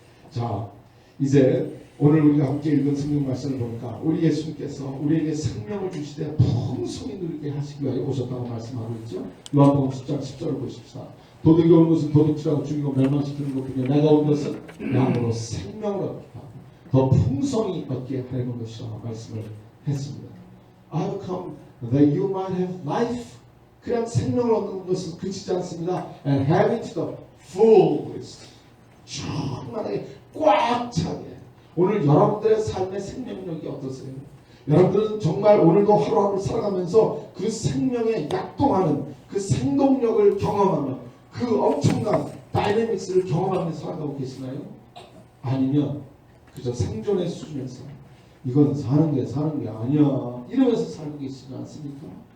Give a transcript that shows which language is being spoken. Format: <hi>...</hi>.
<ko>자, 이제 오늘 우리가 함께 읽은 성경 말씀을 보니까 우리 예수님께서 우리에게 생명을 주시되 풍성히 누리게 하시기 위하여 오셨다고 말씀하고 있죠. 요한복음 10장 10절을 보십시다. 도둑이 오는 것은 도둑질하고 죽이고 멸망시키는 것뿐이요 내가 온 것은 양으로 생명을 얻게 하고 더 풍성히 얻게 하려는 것이라고 말씀을 했습니다.</ko> <en>I've come that you might have life.</en> <ko>그냥 생명을 얻는 것은 그치지 않습니다.</ko> <en>And have it to the fullest.</en> <ko>충만하게 꽉 차게. 오늘 여러분들의 삶의 생명력이 어떠세요? 여러분들은 정말 오늘도 하루하루 살아가면서 그 생명에 약동하는 그 생동력을 경험하며 그 엄청난 다이내믹스를 경험하면서 살아가고 계시나요? 아니면 그저 생존의 수준에서 이건 사는 게 아니야 이러면서 살고 계시지 않습니까?</ko>